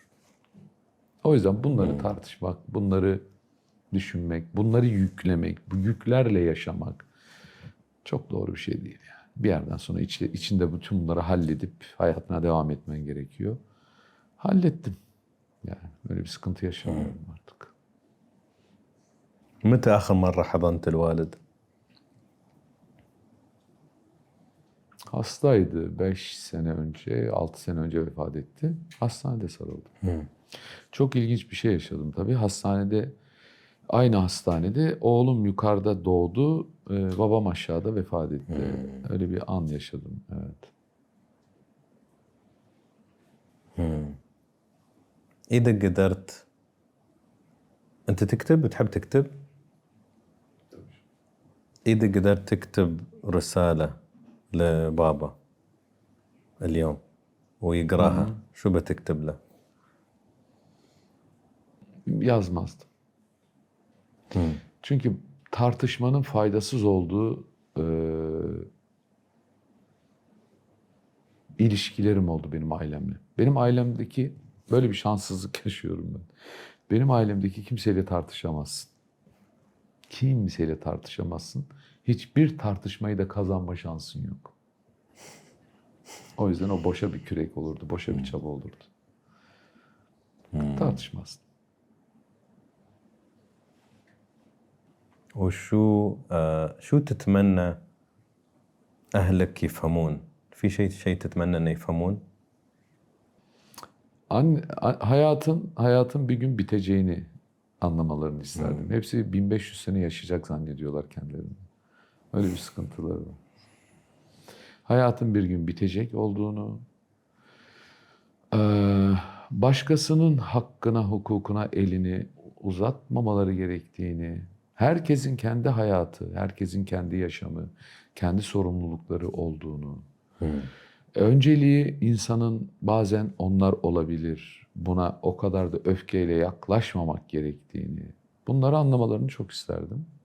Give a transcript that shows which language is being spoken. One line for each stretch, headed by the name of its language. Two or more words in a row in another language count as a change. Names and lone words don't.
Turkish: O yüzden bunları tartışmak, bunları düşünmek, bunları yüklemek, bu yüklerle yaşamak çok doğru bir şey değil yani. Bir yerden sonra içinde bütün bunları halledip hayatına devam etmen gerekiyor. Hallettim. Yani böyle bir sıkıntı yaşamıyorum artık.
Arabic: متى آخر مرة حضنت الوالد؟
Turkish: Hastaydı 5 sene önce, 6 sene önce vefat etti. Hastanede sarıldım. Çok ilginç bir şey yaşadım tabii. Aynı hastanede oğlum yukarıda doğdu, babam aşağıda vefat etti. Öyle bir an yaşadım, evet.
Arabic: إذا قدرت أنت تكتب بتحب تكتب؟ إذا قدرت تكتب رسالة لبابا اليوم ويقراها شو بتكتب له؟
Turkish: Yazmazdım. Çünkü tartışmanın faydasız olduğu ilişkilerim oldu benim ailemle. Benim ailemdeki böyle bir şanssızlık yaşıyorum ben. Benim ailemdeki kimseyle tartışamazsın. Kimseyle tartışamazsın. Hiçbir tartışmayı da kazanma şansın yok. O yüzden o boşa bir kürek olurdu, boşa bir çaba olurdu. Tartışmazsın.
Arabic: شو تتمنى أهلك يفهمون؟ في شيء تتمنى إنه يفهمون؟
Turkish: Hayatın bir gün biteceğini anlamalarını isterdim. Hepsi 1500 sene yaşayacak zannediyorlar kendilerini. Öyle bir sıkıntıları var. Hayatın bir gün bitecek olduğunu, başkasının hakkına, hukukuna elini uzatmamaları gerektiğini, herkesin kendi hayatı, herkesin kendi yaşamı, kendi sorumlulukları olduğunu, önceliği insanın bazen onlar olabilir, buna o kadar da öfkeyle yaklaşmamak gerektiğini, bunları anlamalarını çok isterdim.